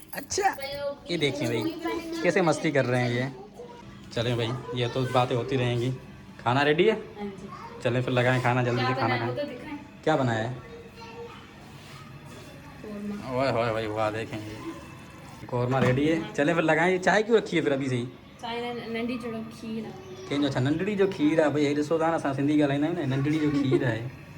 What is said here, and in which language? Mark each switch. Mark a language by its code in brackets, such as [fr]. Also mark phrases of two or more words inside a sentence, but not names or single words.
[ur] اچھا یہ دیکھیے بھائی کیسے مستی کر رہے ہیں یہ. چلیں بھائی یہ تو باتیں ہوتی رہیں گی۔ کھانا ریڈی ہے، چلیں پھر لگائیں کھانا، جلدی سے کھانا کھائیں. کیا بنایا ہے? اوئے ہوئے بھائی واہ دیکھیں گے قورمہ ریڈی ہے، چلیں پھر لگائیں. چائے کیوں رکھی ہے پھر ابھی سے ہی? [sd] नंढी जो खीर कंहिंजो अच्छा नंढड़ी जो खीर आहे भाई, हेॾे ॾिसो था न असां सिंधी ॻाल्हाईंदा आहियूं न, नंढड़ी जो खीर आहे।